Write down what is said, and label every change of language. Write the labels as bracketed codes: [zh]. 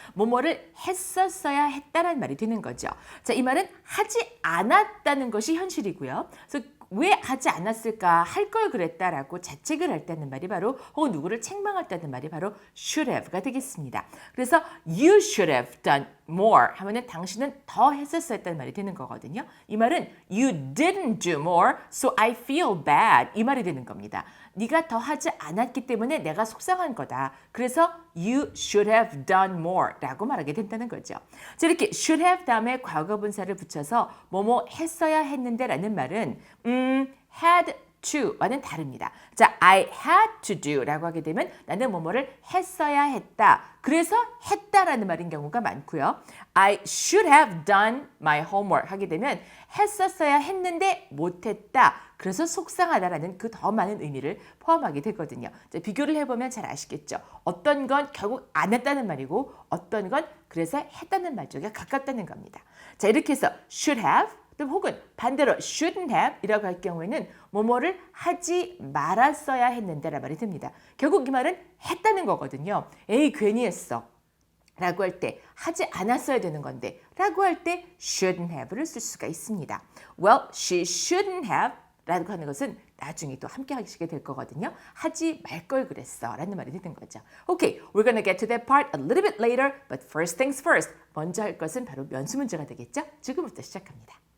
[ko] 뭐뭐를 했었어야 했다라는 말이 되는 거죠. 자, 이 말은 하지 않았다는 것이 현실이고요. 그래서 왜 하지 않았을까? 할 걸 그랬다라고 자책을 할 때는 말이 바로 혹은 누구를 책망할 때는 말이 바로 should have가 되겠습니다. 그래서 you should have done more 하면은 당신은 더 했었어야 했다는 말이 되는 거거든요. [en] 이 말은 you didn't do more, so I feel bad 이 말이 되는 겁니다. [ko] 네가 더 하지 않았기 때문에 내가 속상한 거다. 그래서 you should have done more 라고 말하게 된다는 거죠. 자, 이렇게 should have 다음에 과거분사를 붙여서 뭐뭐 했어야 했는데 라는 말은 had to와는 다릅니다. 자, I had to do 라고 하게 되면 나는 뭐뭐를 했어야 했다. 그래서 했다라는 말인 경우가 많고요. I should have done my homework 하게 되면 했었어야 했는데 못했다. 그래서 속상하다라는 그 더 많은 의미를 포함하게 되거든요. 자, 비교를 해보면 잘 아시겠죠. 어떤 건 결국 안 했다는 말이고 어떤 건 그래서 했다는 말 쪽에 가깝다는 겁니다. 자, 이렇게 해서 should have 또는 혹은 반대로 shouldn't have 이라고 할 경우에는 뭐뭐를 하지 말았어야 했는데 라는 말이 듭니다. 결국 이 말은 했다는 거거든요. 에이 괜히 했어 라고 할 때 하지 않았어야 되는 건데 라고 할 때 shouldn't have를 쓸 수가 있습니다. Well, she shouldn't have 라고 하는 것은 나중에 또 함께 하시게 될 거거든요. 하지 말 걸 그랬어 라는 말이 되는 거죠. [en] Okay, we're gonna get to that part a little bit later, but first things first. 먼저 할 것은 바로 면수 문제가 되겠죠? 지금부터 시작합니다.